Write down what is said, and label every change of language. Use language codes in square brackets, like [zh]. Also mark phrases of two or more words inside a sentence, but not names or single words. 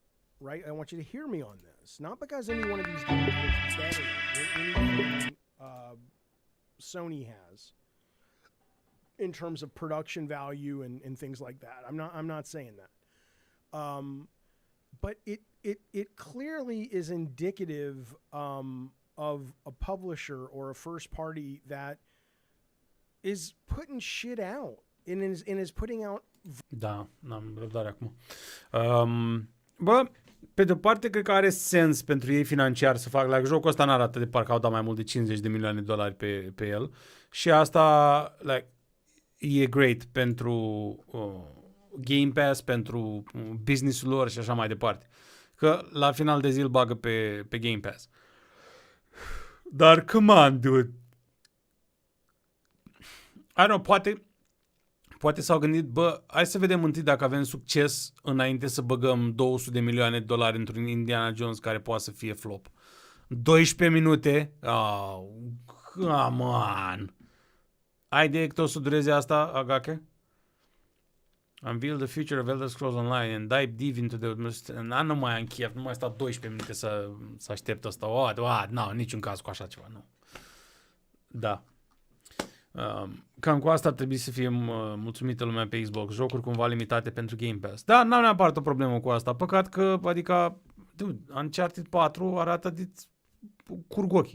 [en] I want you to hear me on this. Not because any one of these games looks better than anything Sony has in terms of production value and things like that. I'm not saying that. But it clearly is indicative of a publisher or a first party that is putting shit out and is putting out. [ro] Da, n-am răbdare acum. Bă, pe de-o parte, cred că are sens pentru ei financiar să facă, like, jocul ăsta n-arată de parcă au dat mai mult de $50 de milioane pe el și asta, like, e great pentru Game Pass, pentru business-ul lor și așa mai departe. Că la final de zi îl bagă pe Game Pass. Dar, [en] come on, dude. I don't know, [ro] poate s-au gândit, bă, hai să vedem întâi dacă avem succes înainte să băgăm $200 de milioane într-un Indiana Jones care poate să fie flop. 12 minute? [en] Oh, come on. [ro] Ai idee cât o să dureze asta, Agake? [en] Unveil the future of Elder Scrolls Online and dive deep into the... [ro] Nu mai am chef, nu mai stau 12 minute să aștept asta. Nu, niciun caz cu așa ceva, nu. Da. Cam cu asta ar trebui să fie mulțumită lumea pe Xbox. Jocuri cumva limitate pentru Game Pass. Da, n-am neapărat o problemă cu asta. Păcat că, adică, dude, Uncharted 4 arată de curg ochii.